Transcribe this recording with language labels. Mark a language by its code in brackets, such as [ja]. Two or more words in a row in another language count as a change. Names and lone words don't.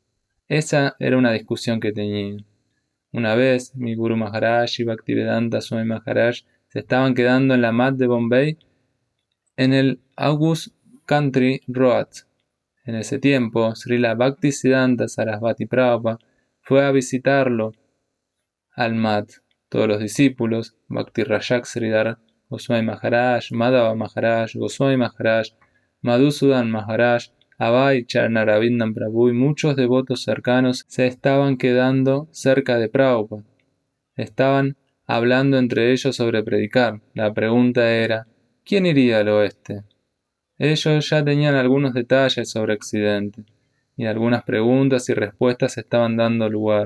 [es] Esa era una discusión que tenían. Una vez, mi Guru Maharaj y Bhaktivedanta Swami Maharaj se estaban quedando en la MAD de Bombay en el August Country Road. En ese tiempo, Srila Bhaktisiddhanta Sarasvati Prabhupada fue a visitarlo al MAD. Todos los discípulos, Bhakti Rajak Sridhar Goswami Maharaj, Madhava Maharaj, Goswami Maharaj, Madhusudan Maharaj, Abhay, Charanarabindam Prabhu y muchos devotos cercanos se estaban quedando cerca de Prabhupada. Estaban hablando entre ellos sobre predicar. La pregunta era, ¿quién iría al oeste? Ellos ya tenían algunos detalles sobre Occidente, y algunas preguntas y respuestas estaban dando lugar.